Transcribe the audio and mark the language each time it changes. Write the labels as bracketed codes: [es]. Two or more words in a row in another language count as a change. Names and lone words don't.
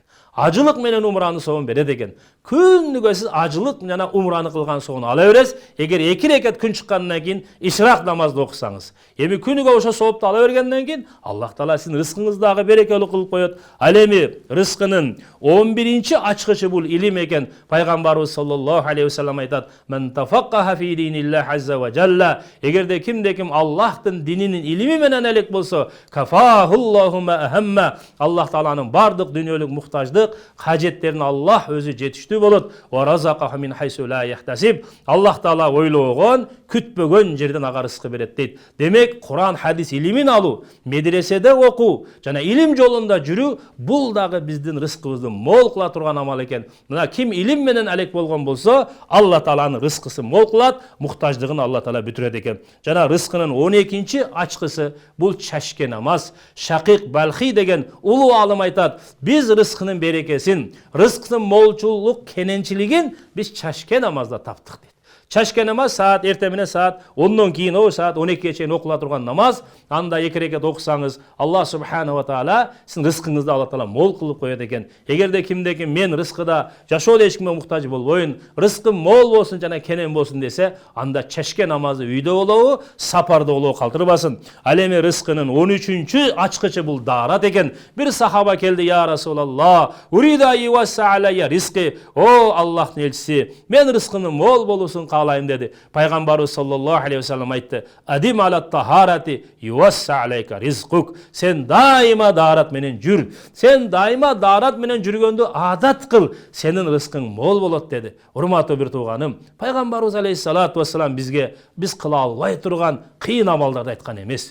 [ky] Ажылык менен умранын соомун берет экен. Күнүгө сиз ажылык жана умраны кылган соомун ала бересиз. Эгер 2 рекет күн чыккандан кийин ишрак намазды окусаңыз, эми күнүгө ошо соопту ала бергенден кийин Аллах Таала сиздин рызкыңызды дагы берекелүү кылып коет. Ал эми рызкынын 11-чи ачкычы бул илим экен. Пайгамбарыбыз [ar] صلى الله عليه وسلم [ky] айтат: [ar] "من تفقه في دين الله عز وجل." [ky] Эгерде кимде ким Аллахтын дининин илими менен элек болсо, [ar] كفاه الله ما أهمه. [ky] Аллах Тааланын бардык дүйнөлүк муктаждык кажеттерин Аллах өзү жетиштүү болот. [ar] ورزقه من حيث لا يحتسب. [ky] Аллах Таала ойлогон, күтпөгөн жерден ага рызкы берет дейт. Демек, Куран, хадис илимин алуу, медреседе окуу жана илим жолунда жүрүү бул дагы биздин рызкыбызды мол кыла турган амал экен. Мына ким илим менен алек болгон болсо, Алла Тааланын рызкысын мол кылат, муктаждыгын Алла Таала бүтүрөт экен. Жана рызкынын 12-чи ачкысы бул чашке намаз. Шакик Балхи деген улуу алым айтат: "Биз рызкынын берекесин, рызкынын молчулук кененчилигин биз чашке намазда таптык" дейт. Чашке намаз саат эртең менен саат 10-дон кийин саат 12-ге чейин окула турган намаз. Анда 2 рекет окусаңыз, [ar] الله سبحانه وتعالى [ky] сиздин рызкыңызды Алла Таала мол кылып коет экен. Эгерде кимде ким мен рызкыда жашоодо эч кимге муктаж болбойн, рызкым мол болсун жана кенен болсун десе, анда чашке намазы үйдө болобу, сапарда болобу калтырбасын. Ал эми рызкынын 13-чү ачкычы бул даарат экен. Бир сахаба келди: [ar] "يا رسول الله أريد يوسع علي رزقي." [ky] "О Аллахтын элчиси, мен рызкымдын мол болуусун каалайм" деди. Пайгамбарыбыз [ar] صلى الله عليه وسلم [ky] айтты: [ar] "أدم على الطهارة يوسع عليك رزقك." [ky] Сен дайыма даарат менен жүр. Сен дайыма даарат менен жүргөндө адат кыл, сенин рызкың мол болот деди. Урматтуу бир тууганым, Пайгамбарыбыз [ar] عليه الصلاة والسلام [ky] бизге биз кыла албай турган кыйын амалдарды айткан эмес.